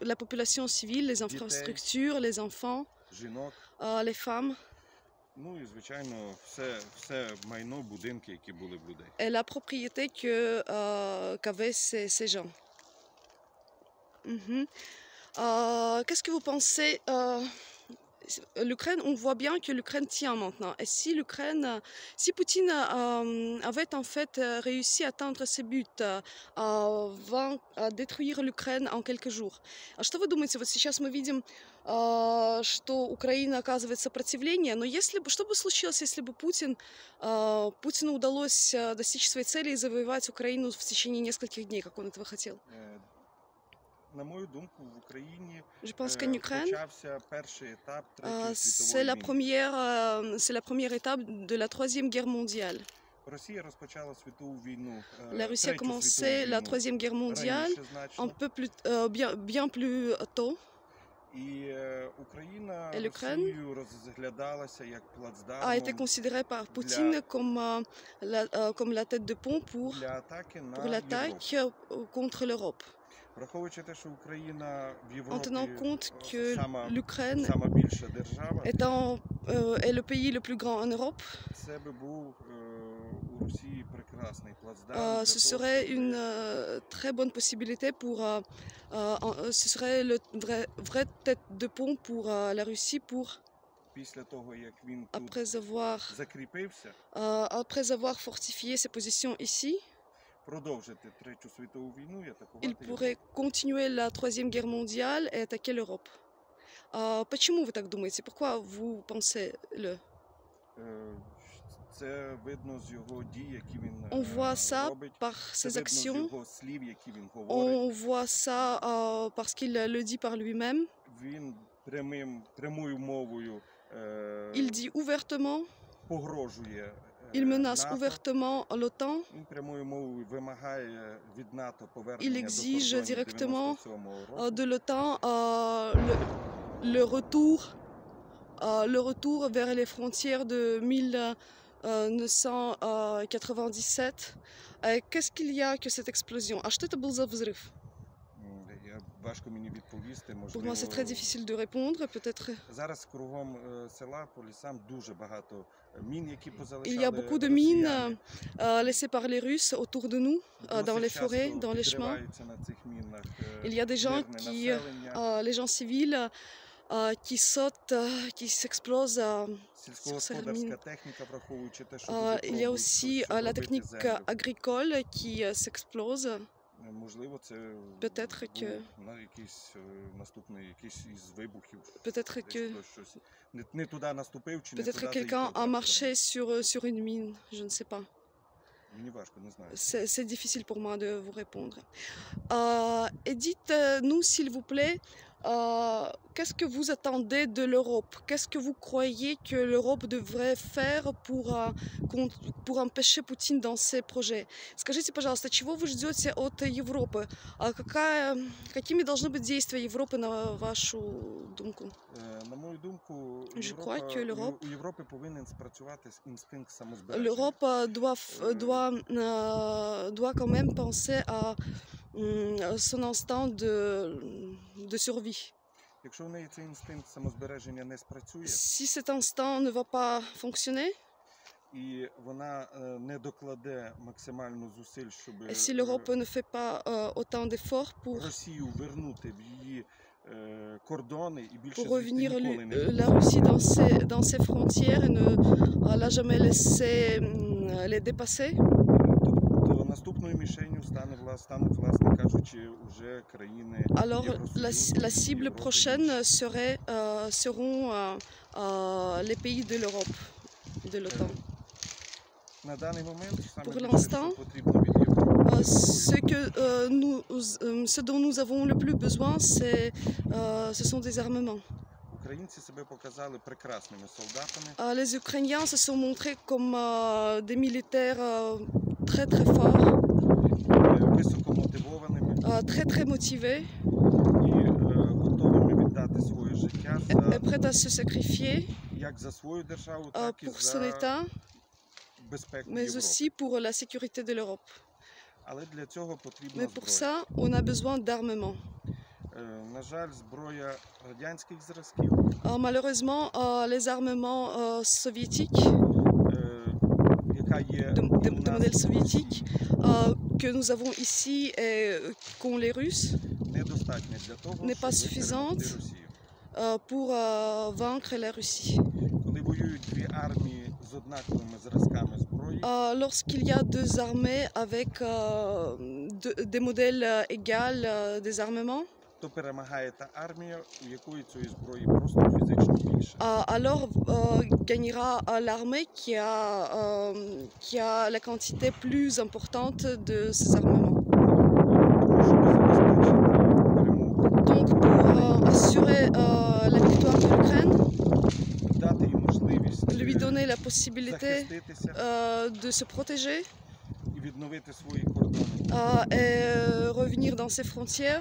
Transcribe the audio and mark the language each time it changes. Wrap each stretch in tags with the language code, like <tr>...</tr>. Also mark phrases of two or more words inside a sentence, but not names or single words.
<fr>la population civile, les infrastructures, les enfants,</fr> <uk>жінок,</uk> <fr>les femmes,</fr> <uk>ну і, звичайно, все майно, будинки, які були в людей.</uk> <fr>et la propriété qu'avaient ces gens. Mhm. Qu'est-ce que vous pensez l'Ukraine, on voit bien que l'Ukraine tient maintenant. Et si Poutine avait en fait réussi à atteindre ses buts, à détruire l'Ukraine en quelques jours.</fr> <ru>А что вы думаете? Вот сейчас мы видим, что Украина оказывает сопротивление, но что бы случилось, если бы Путину удалось достичь своей цели и завоевать Украину в течение нескольких дней, как он этого хотел?</ru> <uk>На мою думку, в Україні</uk> <fr>Je pense qu'en Ukraine,</fr> <uk>почався перший етап Третьої</uk> <fr>c'est</fr> <uk>світової</uk> <fr>la</fr> <uk>війни.</uk> <fr>c'est la première étape de la Troisième Guerre mondiale.</fr> <uk>Росія розпочала світову війну,</uk> <fr>La Russie a</fr> <uk>Третю</uk> <fr>commencé</fr> <uk>світову</uk> <fr>la</fr> <uk>війну</uk> <fr>Troisième Guerre mondiale</fr> <uk>раніше</uk> <fr>un</fr> <uk>значно,</uk> <fr>peu plus, bien plus tôt.</fr> <uk>і Україна</uk> <fr>Et l'Ukraine</fr> <uk>Росією розглядалася як</uk> <fr>a été</fr> <uk>плацдармом</uk> <fr>considérée par Poutine comme la tête de pont</fr> <uk>для атаки на</uk> <fr>pour</fr> <uk>Європу.</uk> <fr>l'attaque contre l'Europe.</fr> <uk>Враховуючи те, що Україна в</uk> <fr>En</fr> <uk>Європі</uk> <fr>tenant compte que l'Ukraine</fr> <uk>сама більша держава,</uk> <fr>est le pays le plus grand en Europe,</fr> <uk>це би був у Росії прекрасний плацдарм.</uk> <fr>ce serait une très bonne possibilité ce serait le vrai tête de pont pour la Russie</fr> <uk>Після того, як він тут закріпився,</uk> <fr>après avoir fortifié ses positions ici,</fr> <uk>продовжити Третю світову війну і</uk> <fr>il</fr> <uk>атакувати</uk> <fr>pourrait continuer la Troisième Guerre mondiale et attaquer l'Europe.</fr> <ru>Почему вы так думаете?</ru> <fr>Pourquoi vous pensez-le?</fr> <uk>Це видно з його дій, які він</uk> <fr>On voit ça</fr> <uk>робить.</uk> <fr>par</fr> <uk>Це</uk> <fr>ses</fr> <uk>видно з</uk> <fr>actions,</fr> <uk>його слів, які він говорить.</uk> <fr>on voit ça parce qu'il le dit par lui-même.</fr> <uk>Він прямою мовою</uk> <fr>Il dit ouvertement,</fr> <uk>погрожує</uk> <fr>il menace</fr> <uk>НАТО.</uk> <fr>ouvertement l'OTAN,</fr> <uk>Він прямою мовою вимагає від НАТО</uk> <fr>il</fr> <uk>повернення до</uk> <fr>exige</fr> <uk>кордонів</uk> <fr>directement</fr> <uk>97-го року.</uk> <fr>de l'OTAN le retour le retour vers les frontières de 1997. Qu'est-ce qu'il y a que cette explosion?</fr> <ru>А что это был за взрыв?</ru> <uk>Важко мені відповісти,</uk> <fr>Pour moi, c'est très difficile de répondre. Peut-être</fr> <uk>Зараз кругом села по лісам дуже багато мін, які</uk> <fr>il y a</fr> <uk>позалишали</uk> <fr>beaucoup de mines</fr> <uk>росіяни.</uk> <fr>laissées par les Russes autour de nous, dans les</fr> <uk>Досить</uk> <fr>forêts,</fr> <uk>часто</uk> <fr>dans les chemins.</fr> <uk>підриваються на цих мінах</uk> <fr>Il y a des gens</fr> <uk>мирне</uk> <fr>qui,</fr> <uk>населення.</uk> <fr>les gens civils, qui sautent, qui s'explosent sur ces mines.</fr> <uk>Сільськогосподарська техніка, враховуючи те, що дуже</uk> <fr>Il y a</fr> <uk>пробують</uk> <fr>aussi</fr> <uk>щось</uk> <fr>la</fr> <uk>робити</uk> <fr>technique</fr> <uk>землю.</uk> <fr>agricole qui s'explose.</fr> <uk>Можливо, це</uk> <fr>Peut-être</fr> <uk>був</uk> <fr>que-</fr> <uk>на якийсь наступний якийсь із вибухів.</uk> <fr>Peut-être</fr> <uk>Десь</uk> <fr>que,</fr> <uk>хтось щось не туди наступив чи не</uk> <fr>peut-être</fr> <uk>туди</uk> <fr>que quelqu'un</fr> <uk>заїхав.</uk> <fr>a marché sur une mine, je ne sais pas.</fr> <uk>Мені важко, не знаю.</uk> <fr>C'est difficile pour moi de vous répondre. Et dites-nous, s'il vous plaît, qu'est-ce que vous attendez de l'Europe? Qu'est-ce que vous croyez que l'Europe devrait faire pour empêcher Poutine dans ses projets?</fr> <ru>Скажите, пожалуйста, чего вы ждете от Европы? Какими должны быть действия Европы,</ru> <uk>на вашу думку? На мою думку,</uk> <fr>Je crois que l'Europe-</fr> <uk>у Європи повинен спрацювати інстинкт самозбереження.</uk> <fr>L'Europe doit quand même penser à son instinct de survie.</fr> <uk>Якщо в неї цей інстинкт самозбереження не спрацює,</uk> <fr>Si cet instinct ne va pas fonctionner,</fr> <uk>і вона не докладе максимально зусиль, щоб</uk> <fr>et si l'Europe ne fait pas autant d'efforts pour</fr> <uk>Росію вернути в її кордони і більше</uk> <fr>pour</fr> <uk>звідти</uk> <fr>revenir</fr> <uk>ніколи не</uk> <fr>la Russie dans ses frontières et ne la jamais laisser les dépasser,</fr> <uk>то наступною мішенью стануть, власне кажучи, уже країни</uk> <fr>alors</fr> <uk>Євросоюзу,</uk> <fr>la cible</fr> <uk>Європи</uk> <fr>prochaine</fr> <uk>інші.</uk> <fr>seront les pays de l'Europe, de l'OTAN.</fr> <uk>На даний момент саме</uk> <fr>Pour</fr> <uk>більше,</uk> <fr>l'instant,</fr> <uk>що потрібно від Європи,</uk> <fr>Ce dont nous avons le plus besoin, ce sont des armements.</fr> <uk>українці себе показали прекрасними солдатами.</uk> <fr>Les Ukrainiens se sont montrés comme des militaires très très forts,</fr> <uk>Високомотивованими</uk> <fr>très très motivés,</fr> <uk>і готовими віддати своє життя</uk> <fr>et prêts à se sacrifier</fr> <uk>як за свою державу, так і</uk> <fr>pour son</fr> <uk>за</uk> <fr>État,</fr> <uk>безпеку</uk> <fr>mais</fr> <uk>Європи.</uk> <fr>aussi pour la sécurité de l'Europe.</fr> <uk>Але для цього потрібна</uk> <fr>Mais pour</fr> <uk>зброя.</uk> <fr>ça, on a besoin d'armement.</fr> <uk>На жаль, зброя радянських зразків,</uk> <fr>Malheureusement, les armements soviétiques,</fr> <uk>яка є</uk> <fr>de</fr> <uk>і у нас,</uk> <fr>modèles</fr> <uk>і в</uk> <fr>soviétiques,</fr> <uk>Росії,</uk> <fr>que nous avons ici et qu'ont les Russes,</fr> <uk>недостатня для того,</uk> <fr>n'est pas</fr> <uk>щоб</uk> <fr>suffisante.</fr> <uk>перемогти Росію.</uk> <fr>pour vaincre la Russie.</fr> <uk>Коли воюють дві армії з однаковими зразками зброї,</uk> <fr>Lorsqu'il y a deux armées avec des modèles égaux des armements,</fr> <uk>то перемагає та армія, у якої цієї зброї просто фізично більше.</uk> <fr>alors gagnera l'armée qui a la quantité plus importante de ces armements.</fr> <uk>Тому щоб забезпечити перемогу,</uk> <fr>Donc pour assurer la victoire de l'Ukraine,</fr> <uk>дати їм можливість</uk> <fr>lui donner la possibilité</fr> <uk>захиститися</uk> <fr>de se protéger</fr> <uk>і відновити свої кордони,</uk> <fr>et revenir dans ses frontières,</fr>